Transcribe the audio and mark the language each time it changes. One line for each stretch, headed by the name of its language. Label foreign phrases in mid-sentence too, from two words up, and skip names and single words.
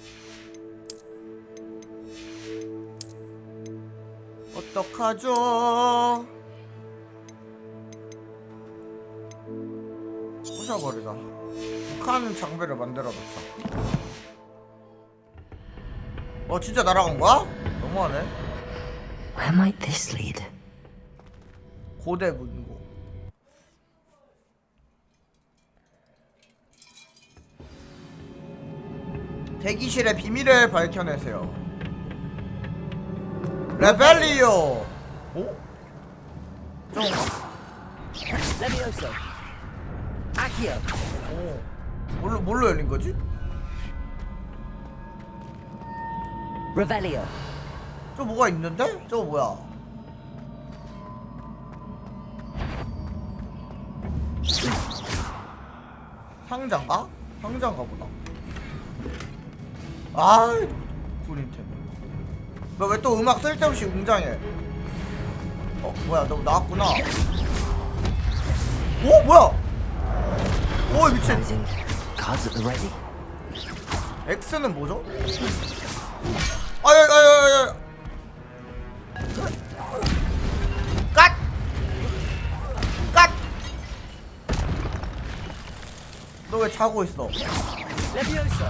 Korean: 어떡하죠? 부셔버리자. 북한 장비를 만들어놓자. 진짜 날아간 거야? 너무하네.
English: Where might this lead?
Korean: 고대 문고. 대기실의 비밀을 밝혀내세요. 레벨리오. 오? 좀. Levioso. Accio. 오. 뭘로 열린 거지? Revelio. 저 뭐가 있는데? 저거 뭐야? 상자인가? 상자인가 보다. 아이, 구린템. 너 왜 또 음악 쓸데없이 웅장해? 뭐야, 너 나왔구나. 오, 뭐야? 오, 미친.
English: Cards at the ready.
Korean: X는 뭐죠? 아야야야야. 갓! 갓! 너 왜 자고 있어? Levioso.